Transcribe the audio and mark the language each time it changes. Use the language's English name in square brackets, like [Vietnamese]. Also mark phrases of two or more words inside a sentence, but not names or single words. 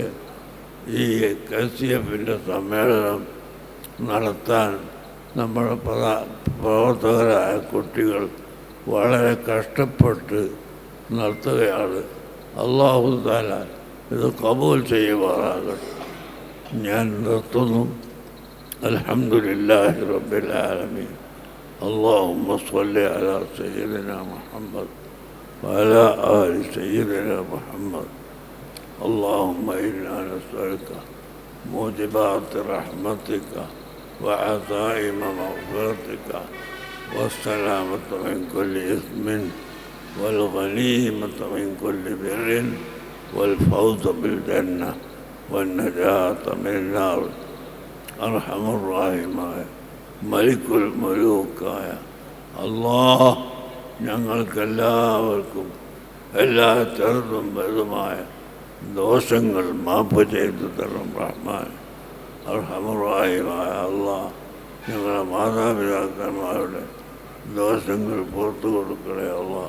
[Malayalam] ഈ KCF-ൻ്റെ സമ്മേളനം നടത്താൻ നമ്മുടെ പ്രവർത്തകരായ കുട്ടികൾ വളരെ കഷ്ടപ്പെട്ട് നടത്തുകയാണ്. അല്ലാഹു തആല ഇത് ഖബൂൽ ചെയ്യുമാറാകട്ടെ. ഞാൻ നിർത്തുന്നു. [Arabic] الحمد لله رب العالمين. اللهم صل على سيدنا محمد وعلى آل سيدنا محمد. اللهم إنا نسألك موجبات رحمتك وعزائم مغفرتك والسلامة من كل إثم والغنيمة من كل بر والفوز بالجنة والنجاة من النار. أرحم الراحمين ملك الملوك [Malayalam] അല്ലാഹ് ഞങ്ങൾക്കെല്ലാവർക്കും എല്ലാ ചെറുതും വലുതുമായ ദോഷങ്ങൾ മാപ്പ് ചെയ്തു തരണം റഹ്മാൻ. അർഹമുറാഹിമായ അല്ലാഹ് ഞങ്ങളുടെ മാതാപിതാക്കന്മാരുടെ ദോഷങ്ങൾ പുറത്തു കൊടുക്കണേ അല്ലാഹ്.